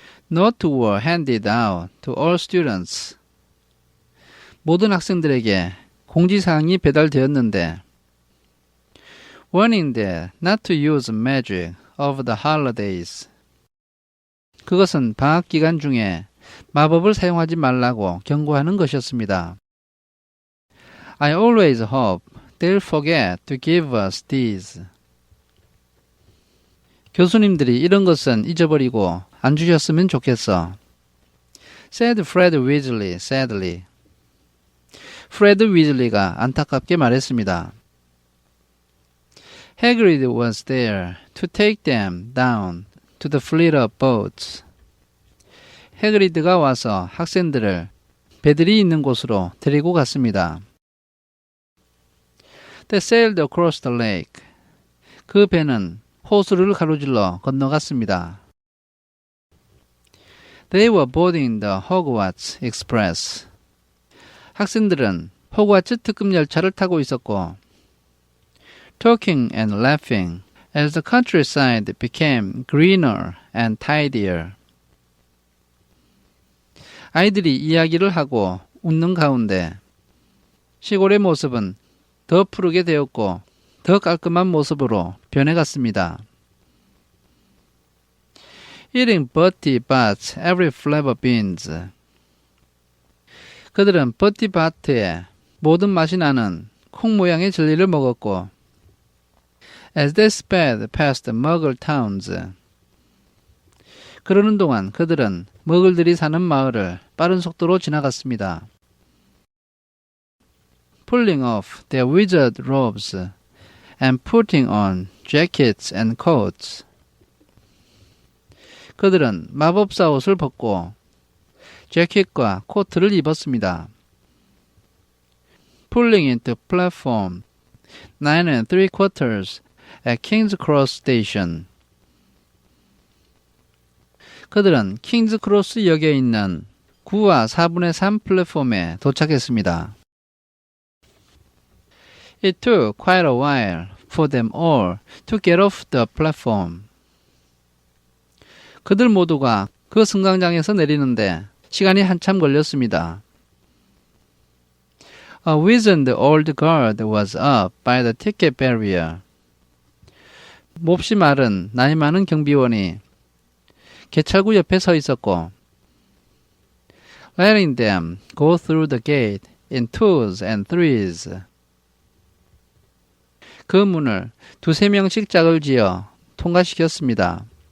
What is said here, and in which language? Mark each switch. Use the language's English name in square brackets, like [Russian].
[English] Notes were handed out to all students. [Korean] 모든 학생들에게 공지사항이 배달되었는데 [English] warning them not to use magic over the holidays. [Korean] 그것은 방학 기간 중에 마법을 사용하지 말라고 경고하는 것이었습니다. [English] I always hope they'll forget to give us these. [Korean] 교수님들이 이런 것은 잊어버리고 안 주셨으면 좋겠어. [English] said Fred Weasley sadly. [Korean] 프레드 위즐리가 안타깝게 말했습니다. [English] Hagrid was there to take them down to the fleet of boats. [Korean] 해그리드가 와서 학생들을 배들이 있는 곳으로 데리고 갔습니다. [English] They sailed across the lake. [Korean] 그 배는 호수를 가로질러 건너갔습니다. [English] They were boarding the Hogwarts Express. [Korean] 학생들은 호그와트 특급 열차를 타고 있었고 [English] talking and laughing as the countryside became greener and tidier. [Korean] 아이들이 이야기를 하고 웃는 가운데 시골의 모습은 더 푸르게 되었고 더 깔끔한 모습으로 변해갔습니다. [English] Eating Bertie Bott's every flavor beans. [Korean] 그들은 버티 바트의 모든 맛이 나는 콩 모양의 젤리를 먹었고 [English] As they sped past the Muggle towns. [Korean] 그러는 동안 그들은 머글들이 사는 마을을 빠른 속도로 지나갔습니다. [English] Pulling off their wizard robes and putting on jackets and coats. [Korean] 그들은 마법사 옷을 벗고 재킷과 코트를 입었습니다. [English] Pulling into platform 9 3/4 at King's Cross Station. [Korean] 그들은 킹즈 크로스 역에 있는 9와 4분의 3 플랫폼에 도착했습니다. [English] It took quite a while for them all to get off the platform. [Korean] 그들 모두가 그 승강장에서 내리는데 시간이 한참 걸렸습니다. [English] A wizened old guard was up by the ticket barrier. [Korean] 몹시 마른 나이 많은 경비원이 개찰구 옆에 서 있었고 [English] letting them go through the gate in twos and threes. [Korean] 그 문을 두세 명씩 짝을 지어 통과시켰습니다.